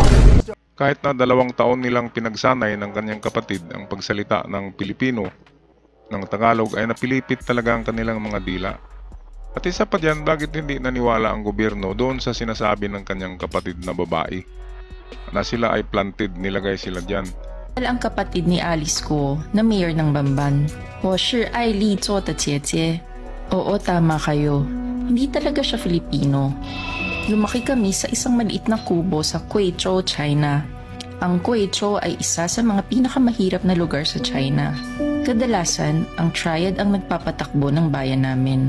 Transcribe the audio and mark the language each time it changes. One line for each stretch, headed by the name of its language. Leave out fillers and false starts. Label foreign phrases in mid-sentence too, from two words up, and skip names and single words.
Filipino: Kahit na 2 taon nilang pinagsanay ng kanyang kapatid ang pagsalita ng Pilipino, ng Tagalog, ay napilipit talaga ang kanilang mga dila. At isa pa dyan, bakit hindi naniwala ang gobyerno doon sa sinasabi ng kanyang kapatid na babae na sila ay planted, nilagay sila dyan. Ang kapatid ni Alice Guo na mayor ng Bamban.
Chinese: 我是爱丽做的姐姐.
Filipino: Oo, tama kayo. Hindi talaga siya Filipino. Lumaki kami sa isang maliit na kubo sa Guizhou, China. Ang Guizhou ay isa sa mga pinakamahirap na lugar sa China. Kadalasan, ang triad ang nagpapatakbo ng bayan namin.